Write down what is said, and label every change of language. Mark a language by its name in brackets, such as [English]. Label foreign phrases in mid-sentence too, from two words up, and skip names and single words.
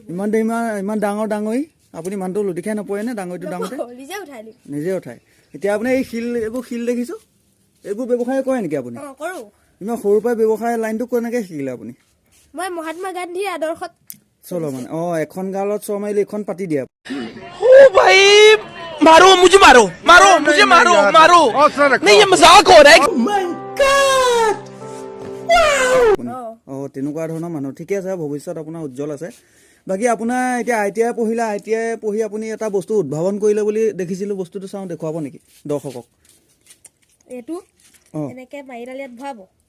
[Assamese] ইমান ডাঙৰ ডাঙৰি আপুনি মানুহটো লুটি খাই নপৰেনে ডাঙৰিটো ডাঙৰতে? নিজে উঠাই দিম। নিজে উঠাই। এতিয়া আপুনি এই এইবোৰ শিল দেখিছোঁ, এইবোৰ ব্যৱসায় কৰে নেকি আপুনি? কৰোঁ। ইমান সৰুৰ পৰাই ব্যৱসায় লাইনটো কেনেকৈ শিকিলে আপুনি? মই মহাত্মা গান্ধীৰ আদৰ্শত চলো মানে এখন গাঁৱত চৰ মাৰিলে এখন পাতি দিয়া। [Hindi] भाई मारो मुझे मारो मारो मुझे मारो मारो नहीं ये मजाक हो रहा है [Assamese] তেনেকুৱা ধৰণৰ মানুহ ঠিকে আছে, ভৱিষ্যত আপোনাৰ উজ্জ্বল আছে। বাকী আপোনাৰ এতিয়া ITI পঢ়িলে, ITI পঢ়ি আপুনি এটা বস্তু উদ্ভাৱন কৰিলে বুলি দেখিছিলোঁ, বস্তুটো চাওঁ দেখুৱাব নেকি দৰ্শকক? এইটো এনেকে মাৰিডাল ইয়াত ভৰাব।